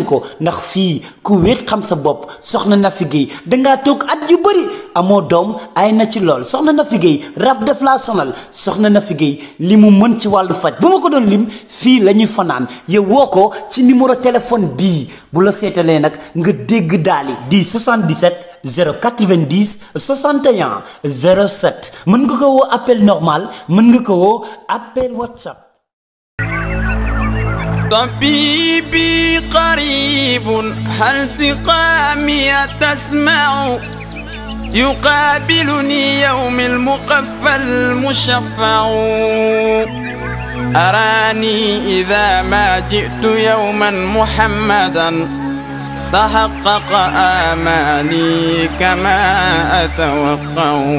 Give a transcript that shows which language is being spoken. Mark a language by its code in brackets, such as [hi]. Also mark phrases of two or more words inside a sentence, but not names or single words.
[wo] ko ndax fii ku wéet xam sa bopp soxna Nafi Gueye dangaa toog at yu bëri amoo doom ay na ci lool soxna Nafi Gueye rab def laa sonal soxna Nafi Gueye li mu mën ci wàllu faj bu ma ko doon lim fii la ñuy fanaan yow woo ko ci [fr] numéro téléphone [wo] bii bu la seetalee nag nga dégg daali di 77 090 61 07 mën nga ko woo [fr] appel normal [wo] mën nga ko woo [fr] appel WhatsApp. [ar] طبيبي قريب هل سقامي تسمع يقابلني يوم المقفى المشفع أراني إذا ما جئت يوما محمدا تحقق آمالي كما أتوقع